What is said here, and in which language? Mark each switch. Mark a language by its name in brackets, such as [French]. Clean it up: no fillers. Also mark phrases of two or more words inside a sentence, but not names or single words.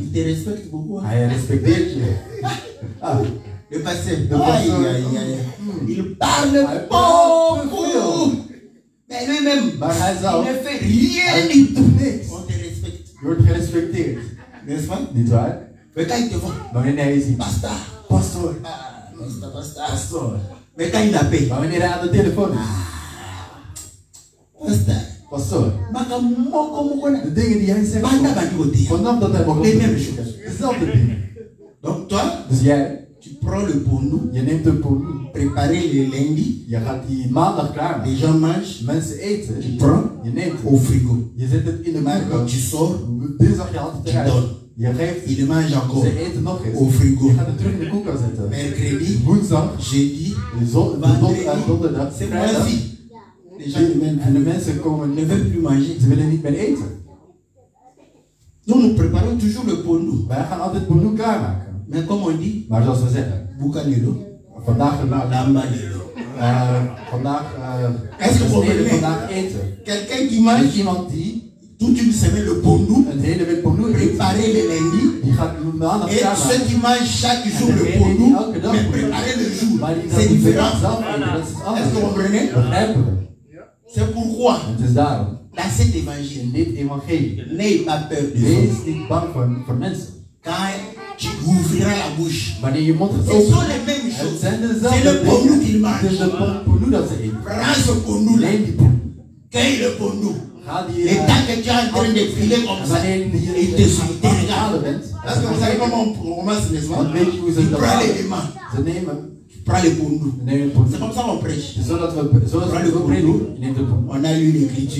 [French] il te respecte beaucoup. [Dutch] hij respecteert je. Ah, [French] Le passé, passé. il parle [Dutch] Hij praat [French] beaucoup. [Dutch] veel. [French] Mais lui-même, [Dutch] Maar hij [French] il [Dutch] zelf, [French] ne fait rien [Dutch] hij [French] du tout. [Dutch] doet niks. [French] On te respecte, [Dutch] Je wordt gerespecteerd. [French] n'est-ce pas? [Dutch] Niet waar? [French] Mais quand il te voit, [Dutch] Maar wanneer hij je ziet, [French] basta. [Dutch] pastoor, [French] Basta. [Dutch] pastoor. [French] Mais quand il appelle, [Dutch] Maar wanneer hij aan de telefoon is, [French] basta. [Dutch] pastoor. [Lingala] Maka moko moko na. [Dutch] De dingen die hij zegt, [Lingala] Banda bandi kote. [Dutch] vanaf dat hij begon te [French] Les mêmes [Dutch] doen, [French] choses. [Dutch] dezelfde dingen. [French] Donc toi, [Dutch] Dus jij, [French] tu prends le pondou, [Dutch] je neemt een poeloe, [French] préparer le lundi, [Dutch] je gaat die maandag klaarmaken. [French] les gens mangent, [Dutch] Mensen eten, [French] tu prends [Dutch] je neemt [French] au frigo. [Dutch] je zet het in de [French] Mardi, [Dutch] koelkast. [French] tu sors, [Dutch] Dinsdag je haalt het [French] tu [Dutch] eruit. [French] donnes. [Dutch] Je geeft, [French] Il mange encore. [Dutch] ze eten nog eens. [French] Au frigo. [Dutch] Je gaat het terug in de koelkast zetten. [French] Mercredi, [Dutch] Woensdag, [French] jeudi, [Dutch] donderdag, [French] c'est [Dutch] vrijdag. [French] moisi. Les gens [Dutch] En de mensen komen [French] ne veulent plus manger. [Dutch] ze willen niet meer eten. [French] Nous préparons toujours le pondou. [Dutch] Wij gaan altijd poeloe klaarmaken. [French] Mais comme on dit, [Dutch] Maar zoals we zeggen, [Lingala] Boukalelo, [Dutch] vandaag [Lingala] Lambalelo. [Dutch] vandaag [French] Est-ce que vous comprenez? [Dutch] vandaag eten. [French] Quelqu'un qui [Dutch] Er [French] mange [Dutch] is iemand die [French] toute une semaine le pondou, [Dutch] een hele week poeloe eet. [French] préparer le lundi, [Dutch] Die gaat maandag [French] et ceux [Dutch] klaarmaken. [French] qui mangent chaque jour le [Dutch] Degene [French] pondou, [Dutch] die elke dag [French] mais [Dutch] poeloe [French] préparer le [Dutch] eet. [French] jour, [Dutch] Maar die [French] c'est différent. [Dutch] zelf eten, dat is [French] Est-ce que [Dutch] anders. [French] vous comprenez? [Dutch] Begrijpen we? [French] C'est pourquoi, [Dutch] Het is daarom, [French] dans cet évangile, [Dutch] in dit evangelie, [French] n'ayez pas peur de [Dutch] wees [French] ça. [Dutch] niet bang voor mensen. [French] Quand tu ouvriras la bouche, [Dutch] Wanneer je mond gaat [French] ce [Dutch] open, [French] sont les mêmes [Dutch] het [French] choses. [Dutch] zijn [French] C'est [Dutch] dezelfde [French] le pondou [Dutch] dingen. [French] qu'il [Dutch] Het is [French] mange. [Dutch] de poeloe dat ze eten. [French] Prends ce pondou là. Neem die poeloe. Cueille le pondou. L'état que tu es en train de filer comme ça, il te regarde. Parce que vous savez comment on commence, n'est-ce pas? Il prend l'élément. Tu prends le pondou. C'est comme ça qu'on prêche. On prend le pondou. On a lu l'écriture.